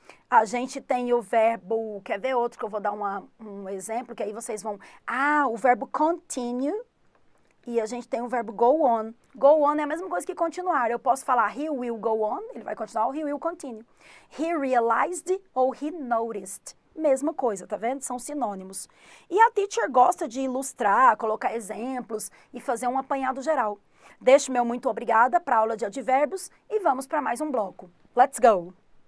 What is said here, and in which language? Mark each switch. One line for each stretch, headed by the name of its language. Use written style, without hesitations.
Portuguese: A gente tem o verbo, quer ver outro que eu vou dar um exemplo, que aí vocês vão... o verbo continue, e a gente tem o verbo go on. Go on é a mesma coisa que continuar. Eu posso falar
English: he will go on,
Portuguese: ele vai continuar, ou
English: he will continue. He realized ou he noticed.
Portuguese: Mesma coisa, tá vendo? São sinônimos. E a teacher gosta de ilustrar, colocar exemplos e fazer um apanhado geral. Deixo meu muito obrigada para a aula de advérbios e vamos para mais um bloco.
English: Let's go!